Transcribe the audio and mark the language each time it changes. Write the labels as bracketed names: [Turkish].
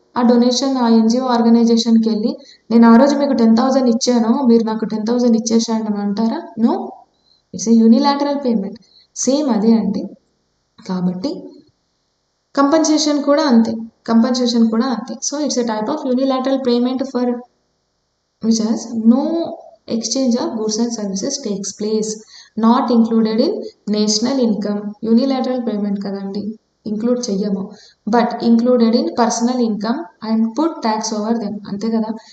[Telugu] ఆ డొనేషన్ ఆ ఎన్జిఓ ఆర్గనైజేషన్కి వెళ్ళి నేను ఆ రోజు మీకు 10,000 ఇచ్చాను, మీరు నాకు 10,000 ఇచ్చేసాను అని అంటారా? [English] No, it's a unilateral payment. [Telugu] Same అదే అండి. కాబట్టి కంపన్సేషన్ కూడా అంతే, [English] So it's a type of unilateral payment for which has no exchange of goods and services takes place, not included in national income. Unilateral payment కదండి, [Telugu] include చెయ్యము, [English] But included in personal income and put tax over them. [Telugu] అంతే కదా.